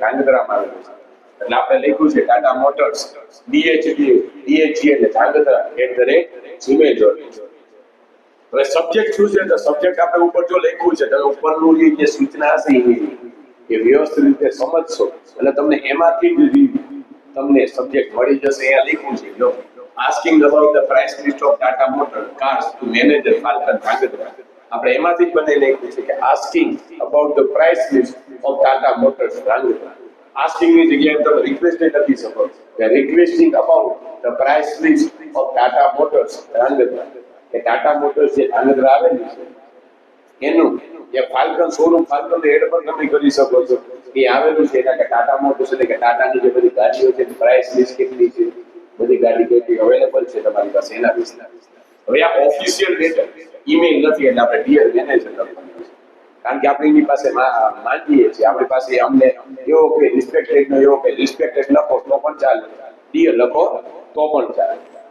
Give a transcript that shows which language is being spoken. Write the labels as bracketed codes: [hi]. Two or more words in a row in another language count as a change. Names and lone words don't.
[gu] ધાંગધ્રામાં આવેલો છે. એટલે આપણે લખ્યું છે ટાટા મોટર્સ DHG એટલે ધાંગધ્રા @gmail.com. હવે સબ્જેક્ટ શું છે? તો સબ્જેક્ટ આપણે ઉપર જો લખ્યું છે તમે ઉપરનું જે સૂચના હશે એ વ્યવસ્થિત રીતે સમજશો એટલે તમને એમાંથી જ તમને સબ્જેક્ટ મળી જશે. અહીંયા લખ્યું છે જો [en] asking about the price list of Tata Motor cars to manager Falcon Dhangadra. [gu] આપણે એમાંથી જ બનાવી લખ્યું છે કે [en] asking about the price list of Tata Motors Dhangadra. [gu] asking ની જગ્યાએ તમે રિક્વેસ્ટ લખી શકો કે [en] requesting about the price list of Tata Motors Dhangadra. [gu] કે ટાટા મોટર્સ જે ધાંગધ્રા આવેલી છે એનું જે ફાલ્કન શોરૂમ, ફાલ્કન હેડ પર તમે કરી શકો છો એ આવેલું છે. એટલે કે ટાટા મોટર્સ એટલે કે ટાટાની જે બધી ગાડીઓ છે [en] price list [gu] કેટલી છે, બધી ગાડી કેટલી અવેલેબલ છે તમારી પાસે, એના વિશે. હવે આ [en] official letter [gu] ઈમેલ નથી એટલે આપણે [en] dear manager [gu] લખવાનું છે, કારણ કે આપણે એની પાસે માંગીએ છીએ, આપણી પાસે અમને એવો કે રિસ્પેક્ટેડ નો એવો કે રિસ્પેક્ટેડ લખો તો પણ ચાલે, ડિયર લખો તો પણ ચાલે.